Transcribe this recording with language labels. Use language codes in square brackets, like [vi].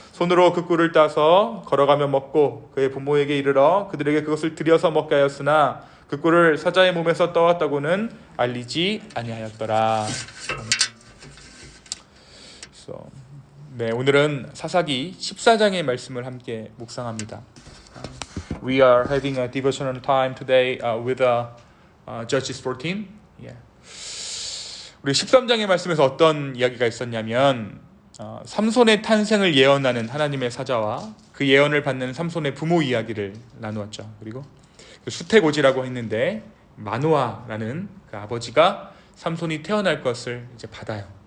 [ko] 손으로 그 꿀을 따서 걸어가며 먹고 그의 부모에게 이르러 그들에게 그것을 들여서 먹게 하였으나 그 꿀을 사자의 몸에서 떠왔다고는 알리지 아니하였더라. 네, 오늘은 사사기 14장의 말씀을 함께 묵상합니다. [en] We are having a devotional time today with Judges 14. Yeah. [ko] 우리 13장의 말씀에서 어떤 이야기가 있었냐면 삼손의 탄생을 예언하는 하나님의 사자와 그 예언을 받는 삼손의 부모 이야기를 나누었죠. 그리고 그 수태고지라고 했는데 마노아라는 그 아버지가 삼손이 태어날 것을 이제 받아요.